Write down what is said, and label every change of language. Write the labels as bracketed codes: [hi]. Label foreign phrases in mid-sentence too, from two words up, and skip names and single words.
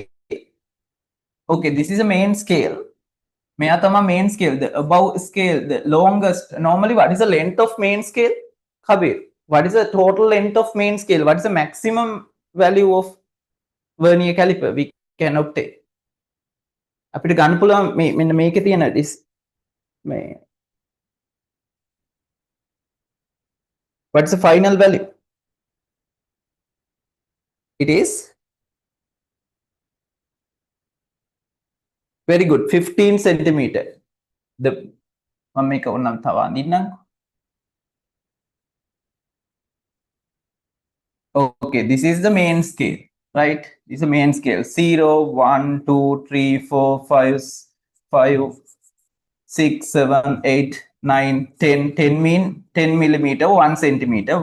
[en] Okay, this is a main scale. Main scale, the above scale, the longest. Normally, what is the length of main scale? Kabir, what is the total length of main scale? What is the maximum value of vernier caliper we can obtain? [si] අපිට ගන්න පුළුවන් මෙන්න මේකේ තියෙන මේ [en] what's the final value? It is very good, 15 centimeter. [si] The මම මේක ඕනම් තව අඳින්නම්. [en] Okay, this is the main scale, right? This is the main scale. 0, 1, 2, 3, 4, 5, 5, 6, 7, 8, 9, 10. 10 mean 10 millimeter, 1 centimeter.